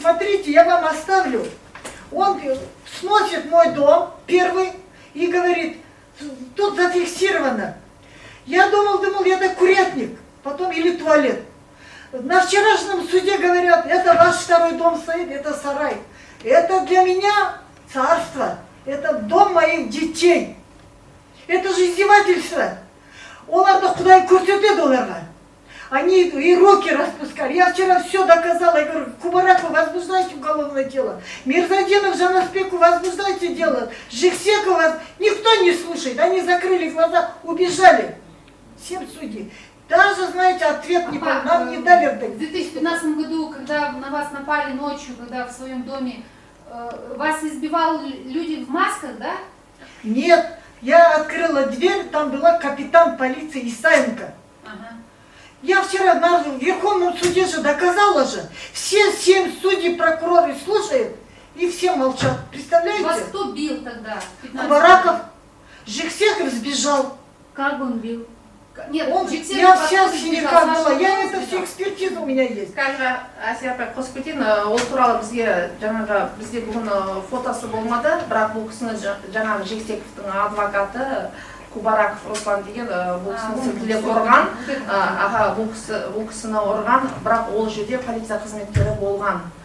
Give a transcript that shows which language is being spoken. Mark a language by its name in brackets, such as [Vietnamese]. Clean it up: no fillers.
[Russian] Смотрите, я вам оставлю. Он сносит мой дом первый и говорит, тут зафиксировано. Я думал, это курятник, потом или туалет. На вчерашнем суде говорят, это ваш второй дом стоит, это сарай. Это для меня царство, это дом моих детей. Это же издевательство. [Kazakh] Оларды Құдай көрсетеді оларға. [Russian] Они и руки распускали. Я вчера все доказала. Я говорю, Кубараку, возбуждайте уголовное дело. Мирзаденов, Жанаспеку, возбуждайте дело. Жексеку вас никто не слушает. Они закрыли глаза, убежали. 7 судей. Даже, знаете, ответ нам не дали. В 2015 году, когда на вас напали ночью, когда в своем доме, вас избивали люди в масках, да? Нет, я открыла дверь, там была капитан полиции Исаенко. Ага. Я вчера на Верховном суде же доказала же. Все 7 судей, прокуроры слушают, и все молчат. Представляете? Вас кто бил тогда? Кубараков, Жексеков сбежал. Как он бил? Нет, Я вся в синяках была, я это все экспертиза у меня есть. [Kazakh] Қазір Әсия апай қосып кетейін, ол туралы бізде бүгін фотосы болмады, бірақ бұл кісіні жаңағы Жексековтың адвокаты Кубараков Руслан деген бұл кісіні сілтілеп ұрған, бұл кісіні ұрған, бірақ ол жерде полиция қызметкері болған.